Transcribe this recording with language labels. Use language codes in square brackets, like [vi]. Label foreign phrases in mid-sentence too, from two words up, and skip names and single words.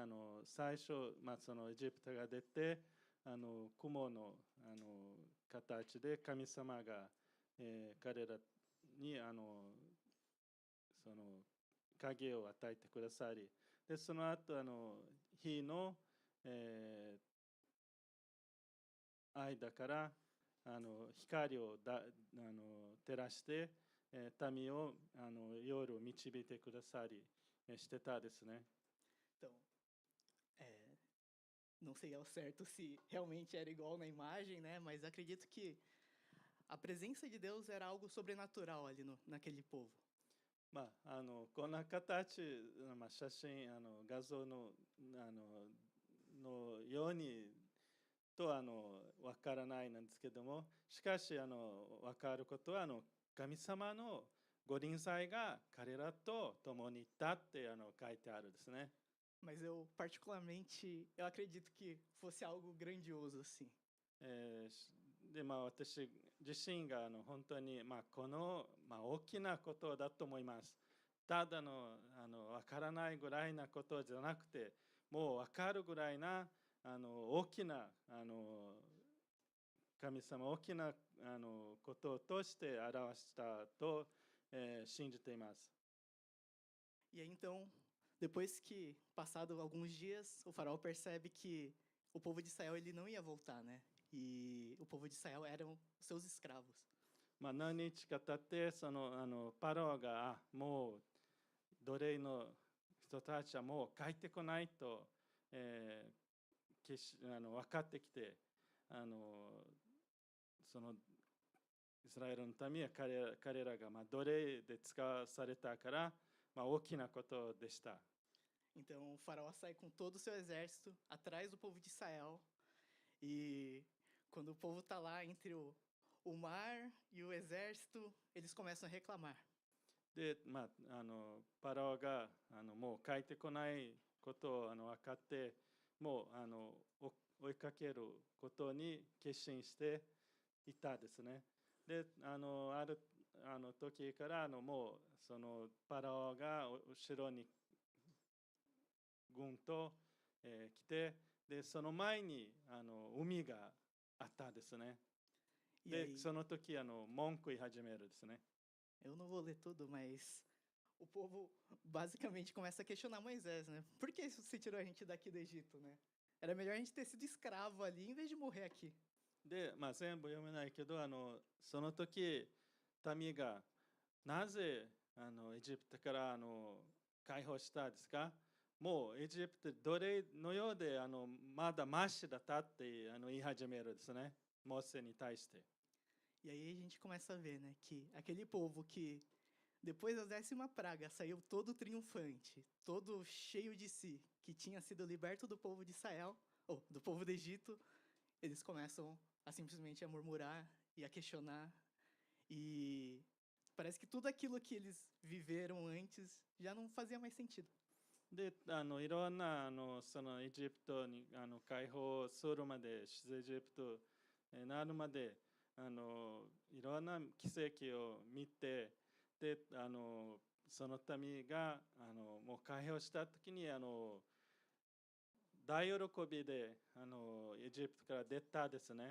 [ja] 最初、そのエジプトが出て雲の形で神様が、彼らにその影を与えてくださり、でその後火の、間から光を照らして、民を夜を導いてくださりしてたですね。 [pt] Então, não sei ao certo se realmente era igual na imagem, né? Mas acredito que a presença de Deus era algo sobrenatural ali naquele povo. [ja] こんな形、写真画像のようにとわからないなんですけども、しかしわかることは神様のご臨在が彼らと共にいたって書いてあるですね。 [pt] Mas eu particularmente eu acredito que fosse algo grandioso assim. [ja] で私自身が本当にこの大きなことだと思います。ただわからないぐらいなことじゃなくて、もうわかるぐらいな大きな神様大きなこととして表したと、信じています。 [pt] E aí, então, Depois que, passado alguns dias, o faraó percebe que o povo de Israel ele não ia voltar, né? E o povo de Israel eram os seus escravos. [ja] まあ、何日か経ってパローがもう奴隷の人たちはもう帰ってこないと、分かってきてそのイスラエルの民は彼らが奴隷で使わされたから、大きなことでした。 [pt] Então o faraó sai com todo o seu exército atrás do povo de Israel. E quando o povo está lá entre o mar e o exército, eles começam a reclamar. [ja] で、パラオがもう帰ってこないことを分かって、もう追いかけることに決心していたですね。で、ある時からもうそのパラオが後ろに軍と、来て、でその前に海があったですね。で、その時文句言い始めるですね。 [pt] Eu não vou ler tudo, mas o povo basicamente começa a questionar Moisés, né? Por que você tirou a gente daqui do Egito, né? Era melhor a gente ter sido escravo ali em vez de morrer aqui. [ja] で、全部読めないけど、その時民がなぜエジプトから解放したですか？もうエジプト奴隷のようでまだマシだったって言い始めるですね。モーセに対して。 [pt] E aí a gente começa a ver, né, que aquele povo que depois da 10ª praga saiu todo triunfante, todo cheio de si, que tinha sido liberto do povo de Israel, ou do povo do Egito, eles começam a simplesmente a murmurar e a questionar. E parece que tudo aquilo que eles viveram antes já não fazia mais sentido. [ja] で、いろんなそのエジプトに解放するまで、出エジプトになるまでいろんな奇跡を見て、でその民がもう解放した時に大喜びでエジプトから出たですね。